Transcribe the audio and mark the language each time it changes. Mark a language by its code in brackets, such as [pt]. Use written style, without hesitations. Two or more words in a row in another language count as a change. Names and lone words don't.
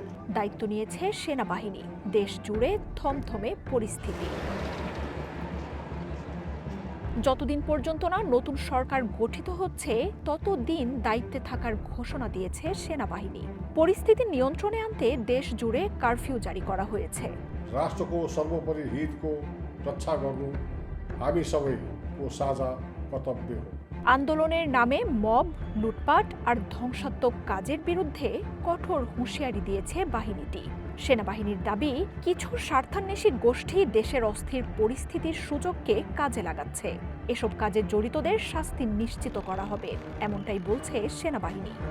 [bn] দায়িত্ব নিয়েছে সেনাবাহিনী। দেশ জুড়ে থমথমে পরিস্থিতি। যতদিন পর্যন্ত না নতুন সরকার গঠিত হচ্ছে ততদিন দায়িত্বে থাকার ঘোষণা দিয়েছে সেনাবাহিনী। পরিস্থিতি নিয়ন্ত্রণে আনতে দেশ জুড়ে কারফিউ জারি করা হয়েছে। [ne] राष्ट्रको सर्वोपरि हितको रक्षा गर्नु हामी सबैको साझा कर्तव्य हो। [bn] আন্দোলনের নামে মব, লুটপাট আর ধ্বংসাত্মক কাজের বিরুদ্ধে কঠোর হুঁশিয়ারি দিয়েছে বাহিনীটি। সেনাবাহিনীর দাবি, কিছু স্বার্থান্বেষী গোষ্ঠী দেশের অস্থির পরিস্থিতির সুযোগকে কাজে লাগাচ্ছে। এসব কাজে জড়িতদের শাস্তি নিশ্চিত করা হবে, এমনটাই বলছে সেনাবাহিনী।